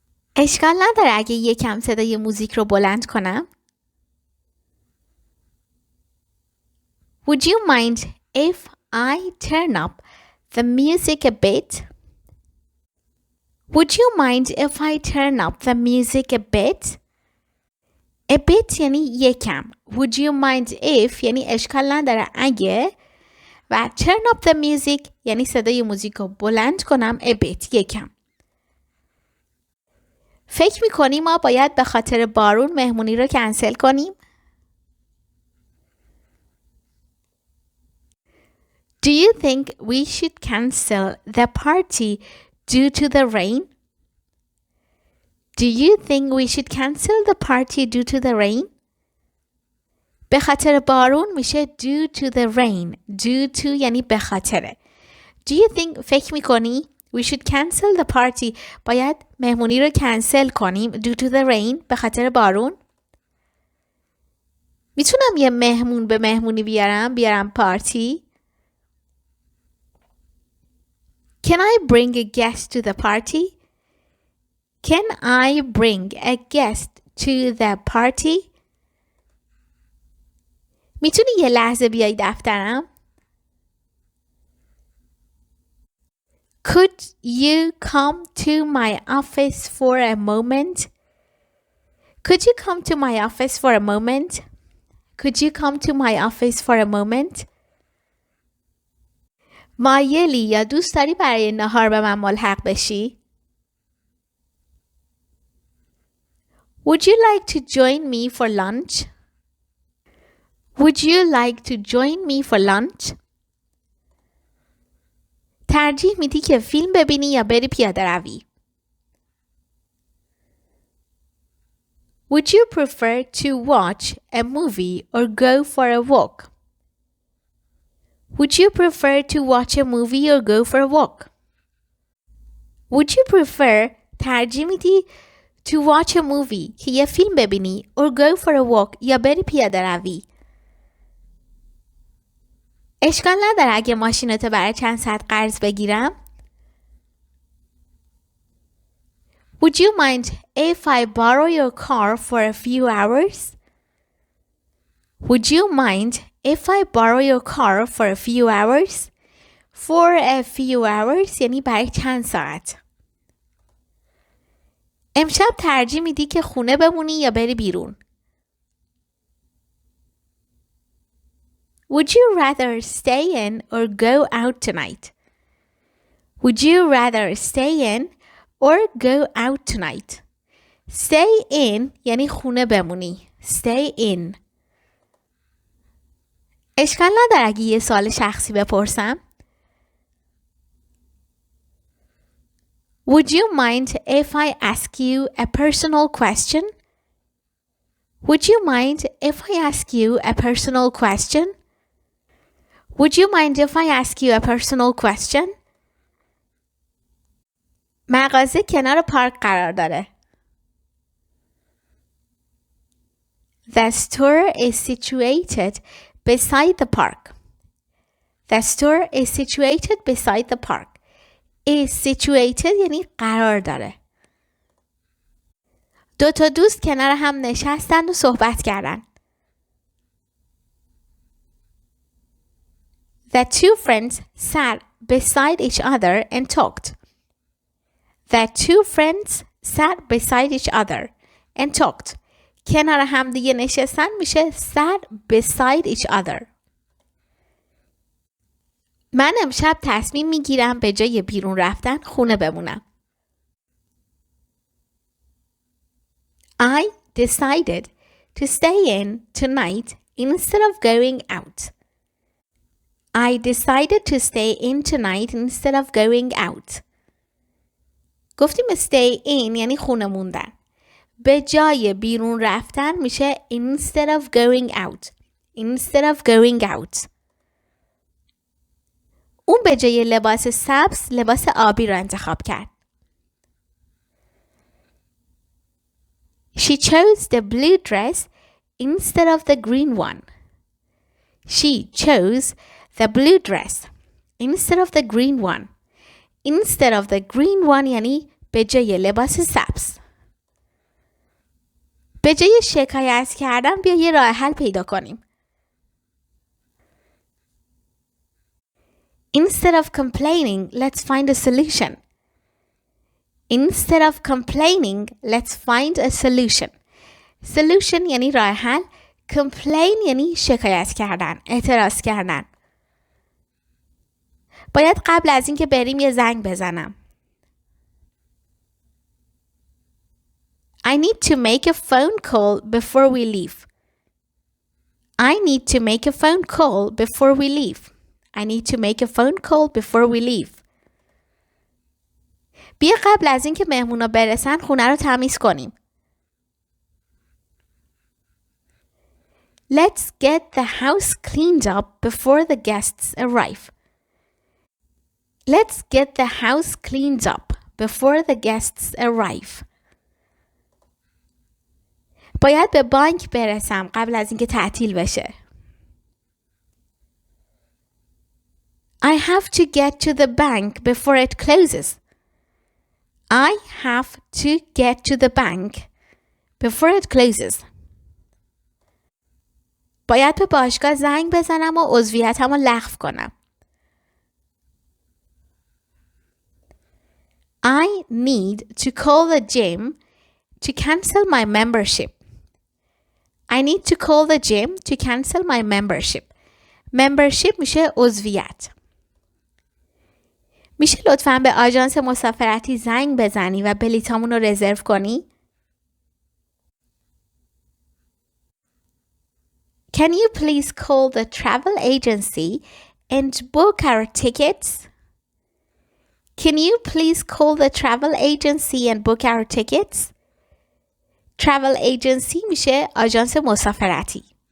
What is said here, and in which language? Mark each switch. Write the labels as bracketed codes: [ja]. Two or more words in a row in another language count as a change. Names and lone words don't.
[fa] اشکال نداره اگه یکم صدای موزیک رو بلند کنم. [en] Would you mind if I turn up the music a bit? Would you mind if I turn up the music a bit? A bit [fa] یعنی یکم. [en] Would you mind if [fa] یعنی اشکال نداره اگه، و [en] turn up the music [fa] یعنی صدای موزیک رو بلند کنم [en] a bit [fa] یکم. فکر میکنی ما باید به خاطر بارون مهمونی رو کنسل کنیم؟ [en] Do you think we should cancel the party due to the rain? Do you think we should cancel the party due to the rain? [fa] به خاطر بارون میشه [en] due to the rain. Due to [fa] یعنی به خاطره. [en] Do you think [fa] فکر میکنی [en] we should cancel the party [fa] باید مهمونی رو کنسل کنیم [en] due to the rain [fa] به خاطر بارون؟ میتونم یه مهمون به مهمونی بیارم پارتی؟ [en] Can I bring a guest to the party? Can I bring a guest to the party? [fa] میتونی یه لحظه بیای دفترم؟ [en] Could you come to my office for a moment? Could you come to my office for a moment? Could you come to my office for a moment? [fa] مایلی یا دوست داری برای نهار به من ملحق بشی؟ [en] Would you like to join me for lunch? Would you like to join me for lunch? [fa] ترجیح میدی که فیلم ببینی یا بری پیاده روی؟ [en] Would you prefer to watch a movie or go for a walk? Would you prefer to watch a movie or go for a walk? Would you prefer [fa] ترجیح میدی [en] to watch a movie [fa] که یه فیلم ببینی [en] or go for a walk [fa] یا بری پیاده روی؟ اشکال نداره اگه ماشینتو برای چند ساعت قرض بگیرم؟ [en] Would you mind if I borrow your car for a few hours? Would you mind if I borrow your car for a few hours? For a few hours [fa] یعنی برای چند ساعت. امشب ترجیح میدی که خونه بمونی یا بری بیرون؟ [en] Would you rather stay in or go out tonight? Would you rather stay in or go out tonight? Stay in [fa] یعنی خونه بمونی. [en] Stay in. [fa] اشکال نداره اگه یه سوال شخصی بپرسم؟ [en] Would you mind if I ask you a personal question? Would you mind if I ask you a personal question? Would you mind if I ask you a personal question? [fa] مغازه کنار پارک قرار داره. [en] The store is situated beside the park. The store is situated beside the park. Is situated [fa] یعنی قرار داره. دو تا دوست کنار هم نشستند و صحبت کردند. [en] The two friends sat beside each other and talked. The two friends sat beside each other and talked. [fa] کنار هم دیگه نشستن میشه [en] sat beside each other. [fa] من امشب تصمیم میگیرم به جای بیرون رفتن خونه بمونم. [en] I decided to stay in tonight instead of going out. I decided to stay in tonight instead of going out. [fa] گفتیم [en] stay in [fa] یعنی خونه موندن. به جای بیرون رفتن میشه [en] instead of going out. Instead of going out. [fa] اون به جای لباس سبز لباس آبی رو انتخاب کرد. [en] She chose the blue dress instead of the green one. She chose the blue dress instead of the green one. Instead of the green one [fa] یعنی به جای لباس سبز. به جای شکایت کردن بیا یه راه حل پیدا کنیم. [en] Instead of complaining, let's find a solution. Instead of complaining, let's find a solution. [fa] Solution یعنی راه حل. Complain یعنی شکایت کردن، اعتراض کردن. باید قبل از اینکه بریم یه زنگ بزنم. [en] I need to make a phone call before we leave. I need to make a phone call before we leave. I need to make a phone call before we leave. [fa] بیا قبل از اینکه مهمونا برسن خونه رو تمیز کنیم. [en] Let's get the house cleaned up before the guests arrive. Let's get the house cleaned up before the guests arrive. [fa] باید به بانک برسم قبل از اینکه تعطیل بشه. [en] I have to get to the bank before it closes. I have to get to the bank before it closes. [fa] باید به باشگاه زنگ بزنم و عضویتم رو لغو کنم. [en] I need to call the gym to cancel my membership. I need to call the gym to cancel my membership. [fa] Membership میشه عضویت. میشه لطفاً به آژانس مسافرتی زنگ بزنی و بلیطامون رو رزرو کنی؟ [en] Can you please call the travel agency and book our tickets? Can you please call the travel agency and book our tickets? Travel agency [fa] میشه آژانس مسافرتی.